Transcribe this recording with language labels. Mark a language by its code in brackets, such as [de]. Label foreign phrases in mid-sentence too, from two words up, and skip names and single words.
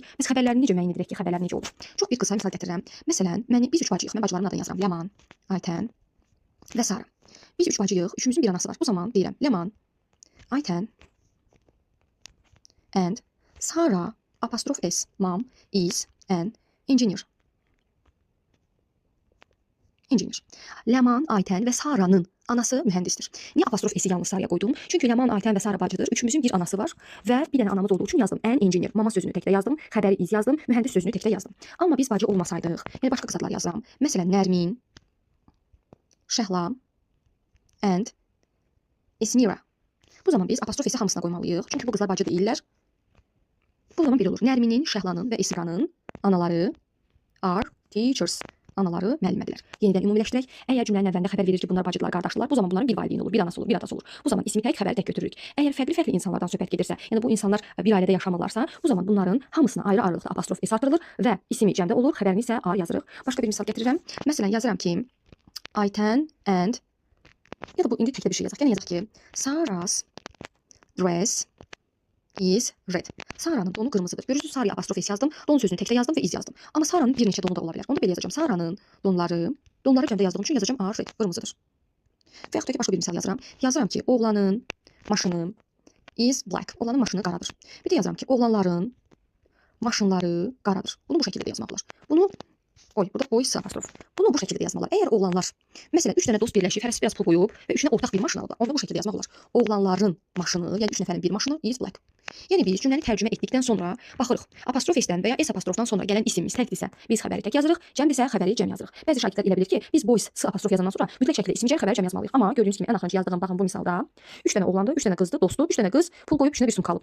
[az] Bəs xəbərlərini necə müəyyən edirək ki, xəbərlər necə olur? Çox bir qısa misal gətirirəm. Məsələn, biz üç bacıyıq. Mən bacılarımın adını yazıram. Ləman, Aytən və Sara. Biz üç bacıyıq. Üçümüzün bir anası var. Bu zaman deyirəm Ləman, Aytən and Sara apostrof s, [en] mom is an engineer. [az] Ləman, Aytən və Saranın anası mühəndisdir. Niyə apostrof s-i yalnız Saraya qoydum? Çünki Ləman, Aytən və Sara bacıdır. Üçümüzün bir anası var və bir dənə anamız olduğu üçün yazdım. [en] An engineer. [az] Mama sözünü təkdə yazdım, xəbəri iz yazdım, mühəndis sözünü təkdə yazdım. Amma biz bacı olmasaydıq, yəni başqa qız adlar yazsam. Məsələn, Nərmin, Şəhla and Esmira. Bu zaman biz apostrof s-i hamısına qoymalıyıq. Çünki bu qızlar bacı deyirlər. Bu zaman bir olur. Nərminin, Şəhlanın və Esmiranın anaları [en] are teachers. [az] Anaları müəllimədilər. Yenidən ümumiləşdirək. Əgər cümlənin əvvəlində xəbər verir ki, bunlar bacıdırlar, qardaşdırlar, bu zaman bunların bir valideyni olur, bir anası olur, bir atası olur. Bu zaman ismi tək, xəbəri tək götürürük. Əgər fərqli insanlardan söhbət gedirsə, yəni bu insanlar bir ailədə yaşamırlarsa, bu zaman bunların hamısına ayrı-ayrılıqda apostrof s artırılır və ismi cəmdə olur, xəbərini isə a yazırıq. Başqa bir misal gətirirəm. Məsələn, yazıram ki, Aytən and ya da bu indi təkdə bir şey yazaq. Yəni yazaq ki, [en] Sarah's dress is red. [az] Sara'nın donu qırmızıdır. Görürsünüz, Sara'ya apostrof s yazdım, don sözünü təkdə yazdım və iz yazdım. Amma Sara'nın bir neçə donu da ola bilər. Onu da belə yazacağam. Sara'nın donları cəmdə yazdığım üçün yazacağım [en] a red, [az] qırmızıdır. Və yaxud da ki, başqa bir misal yazıram. Yazıram ki, oğlanın maşını [en] is black. [az] Oğlanın maşını qaradır. Bir də yazıram ki, oğlanların maşınları qaradır. Bunu bu şəkildə yazmaq olar. Burada o s apostrof. Bunu bu şəkildə yazmaq olar. Əgər oğlanlar, məsələn, 3 dənə dost birləşib, hərəsi biraz pul qoyub və üçünə ortaq bir maşın alıb, onda bu şəkildə yazmaq olar. Oğlanların maşını, yəni 3 nəfərin bir maşını [en] is black. [az] Yəni biz cümləni tərcümə etdikdən sonra baxırıq. Apostrof s-dən və ya s apostrofdan sonra gələn isimimiz təkdirsə, biz xəbəri tək yazırıq, cəmdirsə xəbəri cəm yazırıq. Bəzi şagirdlər elə bilir ki, biz bu s apostrof yazandan sonra mütləq şəkildə isim cəm, xəbəri cəm yazmalıyıq. Amma gördüyünüz kimi ən axırıncı yazdığım baxın bu misalda 3 dənə oğlandı, 3 dənə qızdı, dostu, 3 dənə qız pul qoyub üçünə bir sum qalıb.